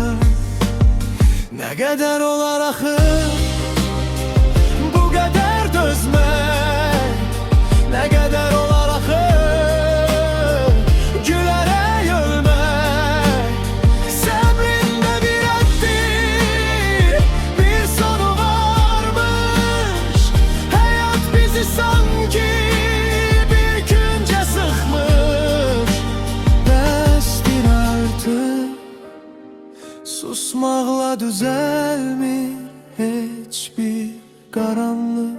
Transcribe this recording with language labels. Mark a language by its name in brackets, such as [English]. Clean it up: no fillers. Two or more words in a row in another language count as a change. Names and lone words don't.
[Turkish] Ne kadar [Azerbaijani] olar axı [Turkish] bu kadar dözmek, ne kadar [Azerbaijani] olar axı [Turkish] gülerek ölmek. [Azerbaijani] Səbrində bir addi, bir sonu varmış. Hayat bizi sanki bir küncə sıxmış. Bəsdir artıq, susmaqla düzəlmir heç bir qaranlıq.